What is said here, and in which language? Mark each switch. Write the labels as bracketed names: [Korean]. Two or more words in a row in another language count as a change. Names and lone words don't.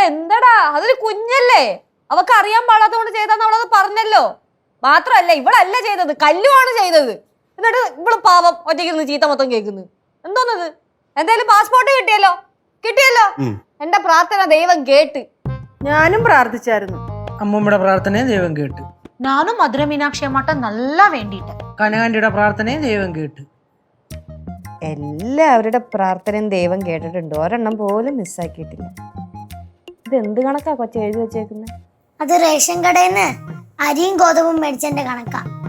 [Malayalam] എന്താടാ അതൊരു കുഞ്ഞല്ലേ, അവക്ക് അറിയാൻ പാടാത്തോണ്ട് ചെയ്താന്ന് അവളത് പറഞ്ഞല്ലോ. മാത്രല്ല ഇവളല്ല ചെയ്തത്, കല്ലുവാണ് ചെയ്തത്. എന്നിട്ട് ഇവള് പാവം ഒറ്റയ്ക്ക് ചീത്ത മൊത്തം കേൾക്കുന്നു. എന്തോന്നത്? എന്തായാലും പാസ്പോർട്ട് കിട്ടിയല്ലോ. എന്റെ പ്രാർത്ഥന ദൈവം കേട്ട്. ഞാനും പ്രാർത്ഥിച്ചായിരുന്നു. അമ്മൂമ്മയുടെ പ്രാർത്ഥനയും ദൈവം കേട്ട്. [Tamil] நானும் மதுரை மீனாட்சி அம்மாட்ட நல்லா வேண்டிட்டேன். [Malayalam] കനകാന്റിയുടെ പ്രാർത്ഥനയും ദൈവം കേട്ട്. എല്ലാവരുടെ പ്രാർത്ഥനയും ദൈവം കേട്ടിട്ടുണ്ട്. ഒരെണ്ണം പോലും മിസ്സാക്കിയിട്ടില്ല. ഇത് എന്ത് കണക്കാ കൊച്ചു എഴുതി വെച്ചേക്കുന്നത്? അത് റേഷൻ കടയിൽ നിന്ന് അരിയും ഗോതമ്പും മേടിച്ചെന്റെ കണക്കാ.